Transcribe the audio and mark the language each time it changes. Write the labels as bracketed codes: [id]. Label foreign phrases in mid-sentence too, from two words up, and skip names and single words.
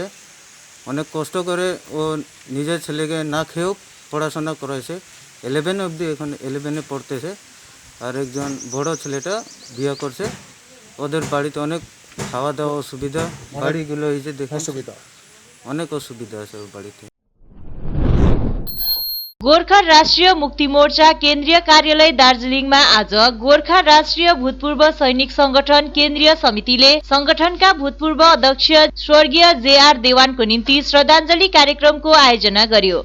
[bn] অনেক কষ্ট করে ও নিজের ছেলেকে না খেয়েও পড়াশোনা করাইছে, 11 অবধি, এখন 11-এ পড়তেছে। আর একজন বড় ছেলেটা বিয়ে করছে। ওদের বাড়িতে অনেক খাওয়া দাওয়া অসুবিধা, বাড়িগুলো এই যে দেখে অনেক অসুবিধা আছে ওর বাড়িতে। [ne] गोर्खा राष्ट्रिय मुक्ति मोर्चा केन्द्रीय कार्यालय दार्जिलिङमा आज गोर्खा राष्ट्रिय भूतपूर्व सैनिक संगठन केन्द्रीय समितिले संगठनका भूतपूर्व अध्यक्ष स्वर्गीय जेआर देवानको निम्ति श्रद्धाञ्जली कार्यक्रमको आयोजना गर्यो।